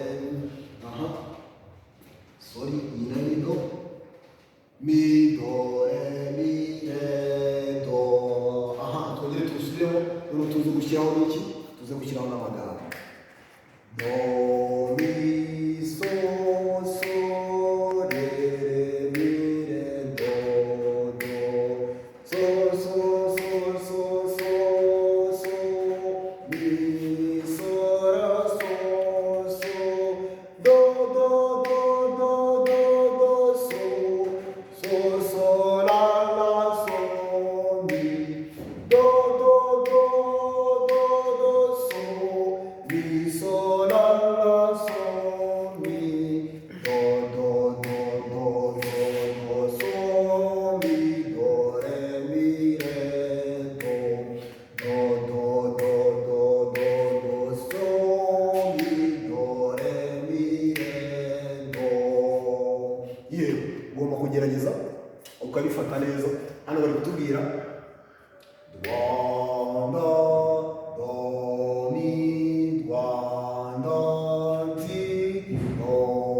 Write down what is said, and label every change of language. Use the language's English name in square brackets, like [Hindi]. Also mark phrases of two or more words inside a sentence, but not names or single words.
[Kinyarwanda] Aha, sorry, inani do mi do re mi re do. Aha, twongere tusubiremo. Noneho tuze gushyiraho n'iki? Tuze gushyiraho n'amagambo. Do mi so so re re mi re do do so so so so so so mi so ra so so do do do do do do so so so la la so mi do do do do do so mi so la la so mi do do do do do do so mi do re mi re do do do do do do do so mi do re mi re do. Yewe ugomba kugerageza ukabifata neza. Hano bari kutubwira Rwanda do mi Rwanda nzi do